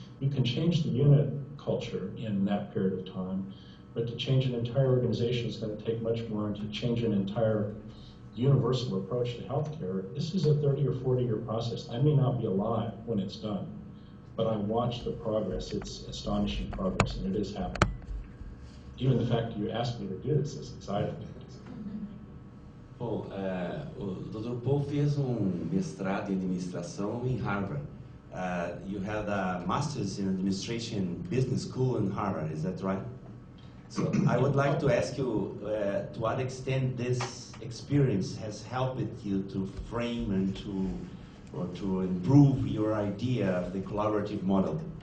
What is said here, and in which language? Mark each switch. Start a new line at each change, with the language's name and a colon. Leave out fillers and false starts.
English: You can change the unit culture in that period of time, but to change an entire organization is going to take much more, and to change an entire universal approach to healthcare, this is a 30 or 40-year process. I may not be alive when it's done, but I watch the progress. It's astonishing progress, and it is happening. Even the fact that you asked me to do this is exciting.
Portuguese: Bom, o Dr. Paul fez mestrado em administração em Harvard.
English: You had a master's in administration business school in Harvard, is that right? So I would like to ask you to what extent this experience has helped you to frame and to improve your idea of the collaborative model.